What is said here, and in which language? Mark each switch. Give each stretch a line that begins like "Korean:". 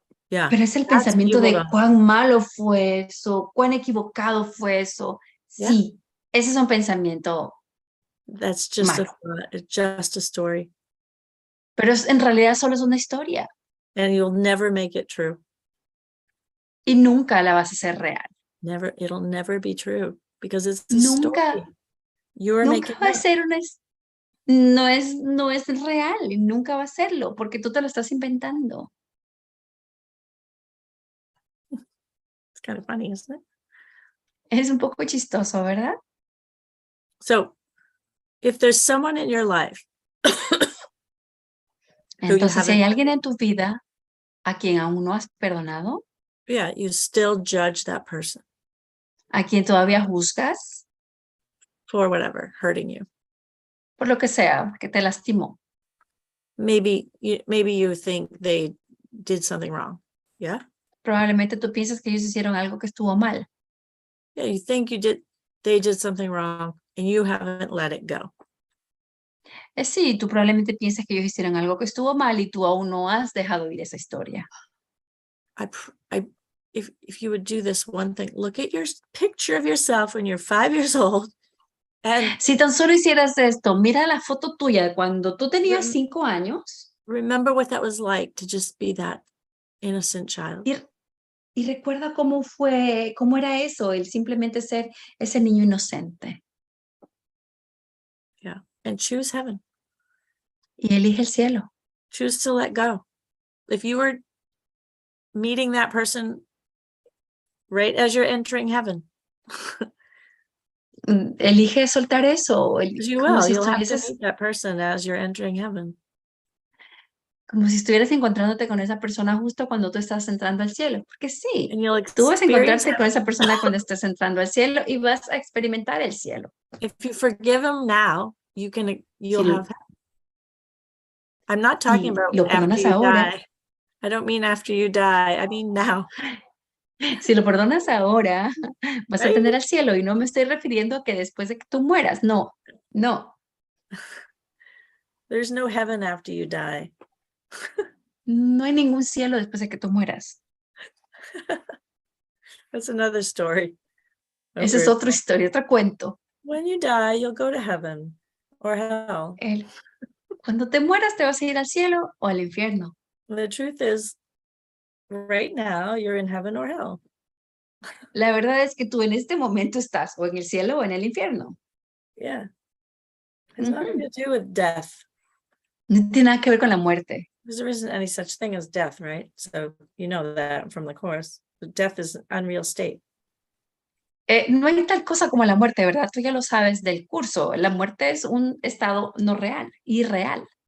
English: Yeah.
Spanish: Pero es el pensamiento de cuán malo fue eso, cuán equivocado fue eso.
English: Yeah.
Spanish: Sí, ese es un pensamiento.
English: That's just
Spanish: malo.
English: It's just a story.
Spanish: Pero en realidad solo es una historia.
English: And you'll never make it true.
Spanish: Y nunca la vas a hacer real.
English: It'll never be true because it's a
Spanish: Nunca,
English: story. You're
Spanish: nunca
English: making
Spanish: va a
English: it.
Spanish: ser no es real, nunca va a serlo, porque tú te lo estás inventando.
English: It's kind of funny, isn't it?
Spanish: Es un poco chistoso, ¿verdad?
English: So, if there's someone in your life
Spanish: entonces si hay alguien en tu vida a quien aún no has perdonado,
English: yeah, you still judge that person
Spanish: a quien todavía juzgas
English: for whatever, hurting you.
Spanish: por lo que sea, que te lastimó.
English: Maybe you think they did something wrong. Yeah.
Spanish: Probablemente tú piensas que ellos hicieron algo que estuvo mal.
English: Yeah, you think they did something wrong and you haven't let it go.
Spanish: Sí, tú probablemente piensas que ellos hicieron algo que estuvo mal y tú aún no has dejado ir esa historia.
English: If you would do this one thing, look at your picture of yourself when you're 5 years old. And
Spanish: si tan solo hicieras esto, mira la foto tuya de cuando tú tenías 5 años.
English: Remember what that was like to just be that innocent child.
Spanish: Y recuerda cómo era eso, el simplemente ser ese niño inocente.
English: Yeah, and choose heaven.
Spanish: Y elige el cielo.
English: Choose to let go. If you were meeting that person right as you're entering heaven.
Spanish: Elige soltar eso.
English: You will. You'll have to meet that person as you're entering heaven.
Spanish: Como si estuvieras encontrándote con esa persona justo cuando tú estás entrando al cielo. Porque sí,
English: And you'll
Spanish: tú vas a encontrarte con esa persona cuando estés entrando al cielo y vas a experimentar el cielo.
English: If you forgive him now, you'll have. I'm not talking about after you die. I don't mean after you die. I mean now.
Spanish: Si lo perdonas ahora, vas a tener al cielo. Y no me estoy refiriendo a que después de que tú mueras. No.
English: There's no heaven after you die.
Spanish: No hay ningún cielo después de que tú mueras.
English: That's another story.
Spanish: Esa es otra historia, otro cuento.
English: When you die, you'll go to heaven or hell.
Spanish: Cuando te mueras, te vas a ir al cielo o al infierno.
English: The truth is, right now, you're in heaven or hell.
Spanish: La verdad es que tú en este momento estás o en el cielo o en el infierno.
English: Yeah. It's nothing to do with death.
Spanish: No tiene nada que ver con la muerte.
English: Because there isn't any such thing as death, right? So you know that from the course. But death is an unreal state.
Spanish: No hay tal cosa como la muerte, ¿verdad? Tú ya lo sabes del curso. La muerte es un estado no real, irreal.